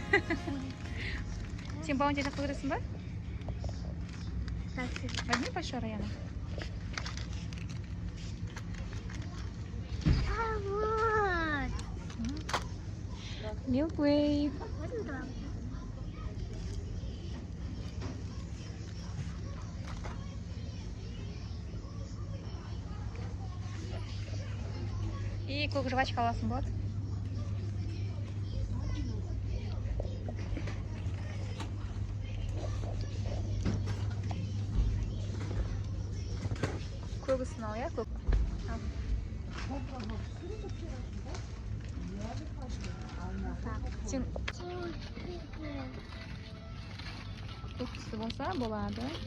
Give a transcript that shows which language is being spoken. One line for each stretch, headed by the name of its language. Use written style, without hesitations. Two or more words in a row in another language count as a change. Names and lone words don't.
Kazakh: Сен Bounty жақсы көресің ба?
Russian: Возьми большой, Раяна. Milky Way.
Kazakh: И көк жвачка аласың болады. Көбісін ал, я? Көк. Сен көк түсті болса болады.